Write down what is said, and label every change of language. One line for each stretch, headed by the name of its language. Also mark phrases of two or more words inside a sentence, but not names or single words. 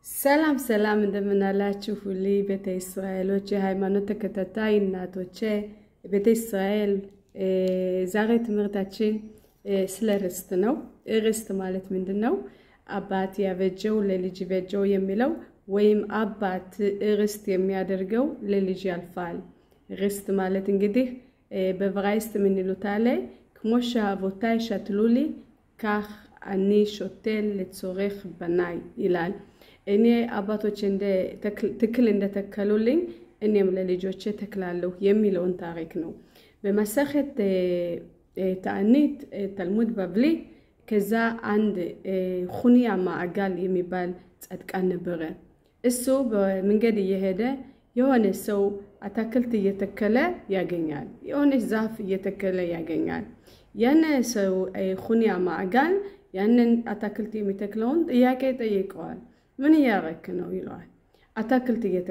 Amharic: ሰላም ሰላም እንደምናላችሁ ሁሉ ቤተ እስራኤሎች የሃይማኖት ተከታታይ እናቶቼ ቤተ እስራኤል ዛሬ ትምህርታችን ስለ ርስት ነው። ርስት ማለት ምንድነው? አባት ያበጀው ለልጅ በጀው የሚለው ወይም አባት ርስት የሚያደርገው ለልጅ ያልፋል። ርስት ማለት እንግዲህ በዕብራይስጥ ምን ይሉታል?
Hebrew: כמו שאבותיי שתלו לי כך אני שותל לצורך בניי
Amharic: ይላል። እኔ አባቶች እንደ ተክል እንደተከሉልኝ እኔም ለልጆቼ ተክላለሁ የሚለውን ታሪክ ነው። በመሰረት ተዓኒት ተልሙድ በብሊ ከዛ አንድ ኹንያ ማዕጋል የሚባል ጻድቃን ነበረ። እሱ በመንገድ እየሄደ የሆነ ሰው አታክልት እየተከለ ያገኛል። የሆነ ዛፍ እየተከለ ያገኛል። ያነ ሰው ኹንያ ማዕጋል ያንን አታክልት የሚተክለውን ጥያቄ ጠይቀዋል። ምን ያረክ ነው ይለዋል። አታክልት